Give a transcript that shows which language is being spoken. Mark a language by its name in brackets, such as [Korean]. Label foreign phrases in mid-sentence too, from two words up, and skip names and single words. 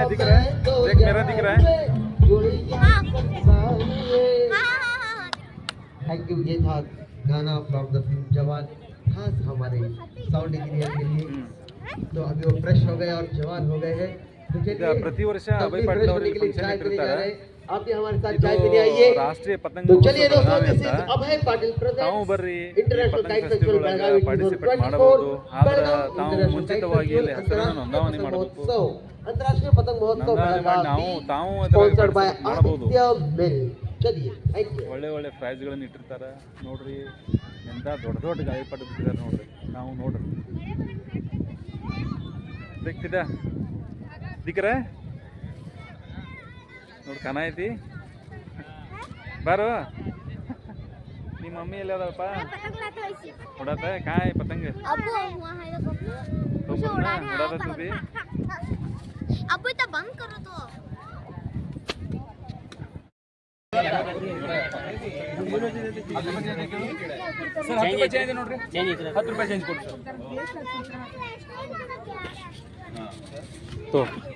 [Hindi] दिख रहा है, देख मेरा दिख रहा है. [English] thank you. [Hindi] ये था गाना [English] from the film [Hindi] जवान, खास हमारे साउंड इंजीनियर के लिए. तो अभी वो फ्रेश हो गए और जवान हो गए हैं. [Kannada] ಪ್ರತಿ ವರ್ಷ ಅಭಯ ಪಾಟೀಲ್ ಅವರು ಫಂಕ್ಷನ್ ಇಟ್ಟಿರ್ತಾರೆ. [Hindi] आप भी हमारे साथ चाय पीने आइए। [Kannada] ರಾಷ್ಟ್ರೀಯ ಪತಂಗ [Hindi] तो चलिए [Kannada] ಮಹೋತ್ಸವ [Hindi] दोस्तों, [Kannada] ಬೆಳಗಾವಿ [English] दिस [Kannada] ಅಂತ [English] इज अभय पाटिल [Kannada] ತಾವು [English] प्रेजेंट्स [Kannada] ಬರ್ರಿ [English] इंटरनेशनल [Kannada] ಪತಂಗ [English] काइट ಫೆಸ್ಟಿವಲ್ [Hindi] फेस्टिवल बेळगावी [English] ಪಾರ್ಟಿಸಿಪೇಟ್ [Kannada] 2024 ಮಾಡಬಹುದು ಆದ್ರೆ [Hindi] बेळगाव [Kannada] ತಾವು [English] international kite [Kannada] ಮುಂಚಿತವಾಗಿ ಇಲ್ಲಿ [English] फेस्टिवल [Kannada] ಹೆಸರನ್ನು ನೋಂದಾವಣಿ ಮಾಡಬೇಕು [Hindi] महोत्सव अंतर्राष्ट्रीय पतंग महोत्सव [Kannada] ನೋಂದಣಿ ಮಾಡಿ ನಾವು [Hindi] बेळगावी [Kannada] ತಾವು [English] sponsored by [Kannada] ಮಾಡಬಹುದು [Hindi] आदित्य मिल। चलिए [English] thank you. [Kannada] ಒಳ್ಳೆ ಒಳ್ಳೆ ಪ್ರೈಸ್ಗಳನ್ನು ಇಟ್ಟಿರ್ತಾರೆ ನೋಡ್ರಿ ಎಂತ ದೊಡ್ಡ ದೊಡ್ಡ ಗಾಳಿಪಟ ಬಿಟ್ಟಿದ್ದಾರೆ ನೋಡ್ರಿ ನಾವು ನೋಡ್ರಿ ದಿಕ್ಕಿದ ದಿಕ್ಕರ ನೋಡಿ ಕನ ಐತಿ ಬಾರು ನಿಮ್ಮ ಮಮ್ಮಿ ಎಲ್ಲಿ ಅದಾವಪ್ಪ ಉಡಾತ ಕಾಯ್ ಪತಂಗ ಉಡಾತದಿ [Hindi] अब तो बंद करो तो [Kannada] ಸರ್ 10 ರೂಪಾಯಿ ಚೇಂಜ್ ನೋಡ್ರಿ 10 ರೂಪಾಯಿ ಚೇಂಜ್ ಕೊಡಿ ಸರ್ ತೋ